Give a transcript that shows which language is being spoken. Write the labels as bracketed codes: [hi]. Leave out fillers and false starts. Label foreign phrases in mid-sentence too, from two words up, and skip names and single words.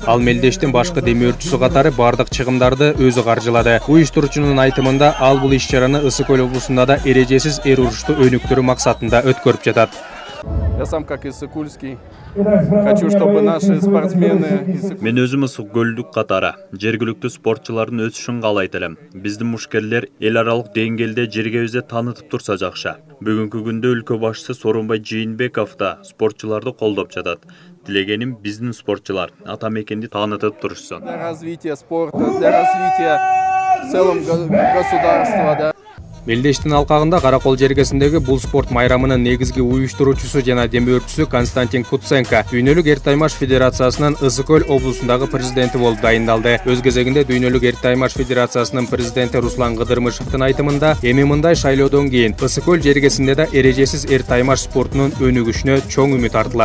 [ky] Ал Мелдештин башкы демир өртчүсү катары бардык чыгымдарды өзү каржылады. Уюштуруучунун айтымында, ал бул иш-чараны Ысык-Көл облусунда да эрежесиз эр урушту өнүктүрүү максатында өткөрүп жатат. [ru] Я сам как Иссык-Кульский хочу, чтобы наши спортсмены... [ky] Мен өзүм Ысык-Көлдүк катары жергиликтүү спортчулардын өсүшүн каалайт элем. Биздин мушкерлер эл аралык деңгээлде жергебизде таанытып турса жакшы. Бүгүнкү күндө өлкө башчысы Сооронбай Жээнбеков да спортчуларды колдоп жатат. Тилегеним биздин спортчулар ата мекенди таанытып турушсын. [ru] Для развития спорта, для развития в целом государства, да. [ky] Мелдештин алкагында Каракол жергесиндеги бул спорт майрамынын негизги уюштуруучусу жана демир өртчүсү Константин Куценко Дүйнөлүк эр таймаш федерациясынын Ысык-Көл облусундагы президенти болуп дайындалды. Өз кезегинде Дүйнөлүк эр таймаш федерациясынын президенти Руслан Кыдырмышевдин айтымында, эми мындай шайлоодон кийин Ысык-Көл жергесинде да эрежесиз эр таймаш спортунун өнүгүшүнө чоң үмүт артылат.